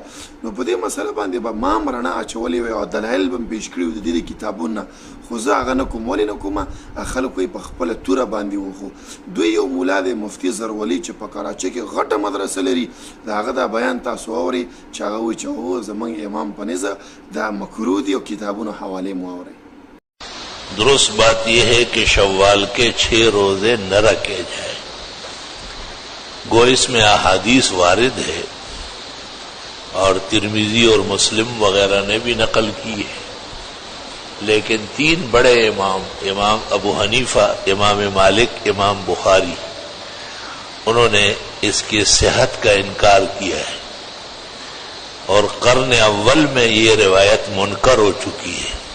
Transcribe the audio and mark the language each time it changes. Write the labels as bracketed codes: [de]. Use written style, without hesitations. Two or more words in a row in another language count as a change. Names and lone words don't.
[ps] نو په دې مسله باندې به ما هم رڼا اچولې وی او دلایل به م پیش کړي وي د دې کتابونه، خو زه هغه نه کوم. ولې نه کومه؟ خلکو یې په خپله توره باندې وخو. دوی یو ملا دی مفتي زرولي چې په کراچۍ کې غټه مدرسه لري، د هغه دا بیان تاسو اورئ چې هغه وایي چې هو زمونږ امام په نظر دا مکروه دي او کتابونو حوالې مو اورئ. [ur] درست بات یہ ہے کہ شوال کے 6 روزے نہ رکھے جائیں. گو اس میں احادیث وارد ہے اور ترمذی اور مسلم وغیرہ نے بھی نقل کی ہے، لیکن 3 بڑے امام ابو حنیفہ، امام مالک، امام بخاری، انہوں نے اس کی صحت کا انکار کیا ہے اور قرن اول میں یہ روایت منکر ہو چکی ہے.